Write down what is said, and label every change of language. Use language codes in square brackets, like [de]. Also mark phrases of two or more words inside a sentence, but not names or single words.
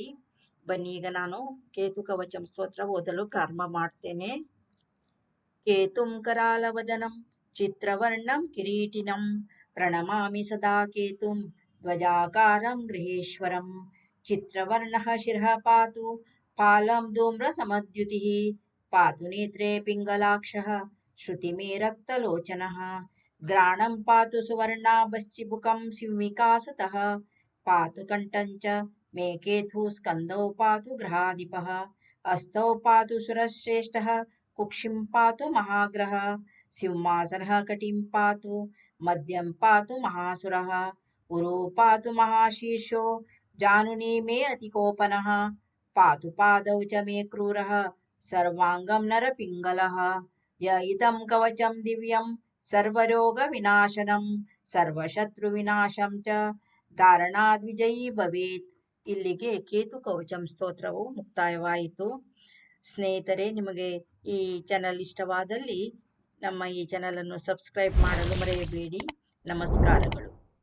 [kn] ಬನ್ನಿ, ಈಗ ನಾನು ಕೇತು ಕವಚಂ ಸ್ತೋತ್ರ ಓದಲು ಪ್ರಾರಂಭ ಮಾಡ್ತೇನೆ. [sa] ಕೇತುಂ ಕರಾಲವದನಂ ಚಿತ್ರವರ್ಣಂ ಕಿರೀಟಿನಂ ಪ್ರಣಮಾಮಿ ಸದಾ ಕೇತುಂ ಧ್ವಜಾಕಾರಂ ಗೃಹೇಶ್ವರಂ. ಚಿತ್ರವರ್ಣಃ ಶಿರಃ ಪಾತು ಪಾಲಂ ಧೂಮ್ರಸಮದ್ಯುತಿಃ पातु नेत्रे पिङ्गलाक्षः श्रुतिमे रक्तलोचनः. ग्राणं पातु सुवर्णाभश्चिबुकं सिंहिकासुतः पातु कण्ठं च मे केतुः स्कन्दौ पातु ग्रहाधिपः. हस्तौ पातु सुरश्रेष्ठः कुक्षिं पातु महाग्रहः. सिंहासनः कटिं पातु मध्यं पातु महासुरः. उरो पातु महाशीर्षो जानुनी मे अतिकोपनः. पातु पादौ च मे क्रूरः सर्वाङ्गं नरपिङ्गलः. य इदं कवचं दिव्यं सर्वरोगविनाशनं ಸರ್ವಶತ್ರುವಿನಾಶಂ ಚ ಧಾರಣಾದ್ ವಿಜಯೀ ಭವೇತ್. [kn] ಇಲ್ಲಿಗೆ ಕೇತು ಕವಚಂ ಸ್ತೋತ್ರವು ಮುಕ್ತಾಯವಾಯಿತು. ಸ್ನೇಹಿತರೆ, ನಿಮಗೆ ಈ ಚಾನಲ್ ಇಷ್ಟವಾದಲ್ಲಿ ನಮ್ಮ ಈ ಚಾನಲನ್ನು ಸಬ್ಸ್ಕ್ರೈಬ್ ಮಾಡಲು ಮರೆಯಬೇಡಿ. ನಮಸ್ಕಾರಗಳು.